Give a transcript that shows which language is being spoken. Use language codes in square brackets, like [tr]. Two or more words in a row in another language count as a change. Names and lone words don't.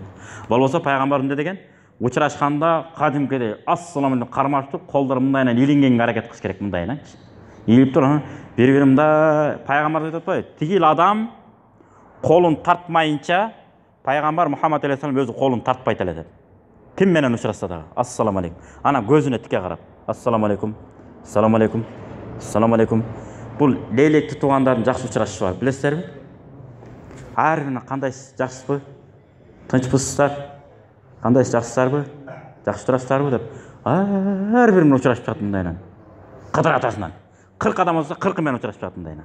[ky] Болбосо пайгамбар эмне деген? Учурашканда кадимкидей [ar] ассаламу алейкум [ky] кармашып, колдор мындайынан илингенге аракет кылыш керек мындайынан. Илип туруп, бири-биримде пайгамбар айтып атпайбы? Тигил адам колун тартмайынча пайгамбар Мухаммад алейхиссалам өзү колун тартпайт эле деп. Ким менен учурашса дагы [ar] ассаламу алейкум. [ky] Ана көзүнө тике карап [ar] ассаламу алейкум. Ассаламу алейкум. السلام عليكم. [ky] Бул лейлекти туугандардын жакшы учурашышы бар, билесиздерби? Ар бирине кандайсыз, жакшысызбы? Тынчпысыздар? Кандайсыз, жакшысыздарбы? Жакшы турасыздарбы деп ар бири менен учурашып чыгат мындайынан. Кыдыр атасынан. 40 адам болсо 40 менен учурашып чыгат мындайынан.